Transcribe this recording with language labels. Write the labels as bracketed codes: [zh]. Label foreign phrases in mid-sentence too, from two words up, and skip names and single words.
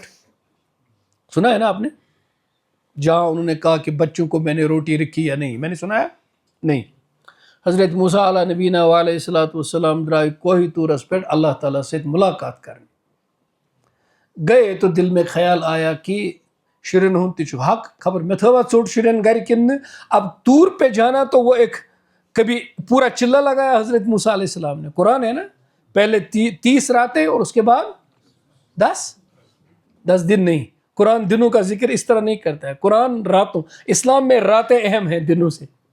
[ur] سنا ہے نا آپ نے، جہاں انہوں نے کہا کہ بچوں کو میں نے روٹی رکھی یا نہیں. میں نے سنا ہے نہیں. حضرت موسیٰ [ar] علیٰ نبینا وعلیہ الصلوۃ والسلام [ur] درائے کوہ طورس پہ اللہ تعالیٰ سے ملاقات کرنے گئے. تو دل میں خیال آیا کہ [ks] شرین ہند تہ چھُ حق، خبر میں تھوا ژوٹ شرین گھر کن. [ur] اب طور پہ جانا تو وہ ایک کبھی پورا چلہ لگایا حضرت موسیٰ [ar] علیہ السلام [ur] نے. قرآن ہے نا، پہلے 30 راتیں اور اس کے بعد 10 دن. نہیں، قرآن دنوں کا ذکر اس طرح نہیں کرتا ہے. قرآن راتوں، اسلام میں راتیں اہم ہیں دنوں سے.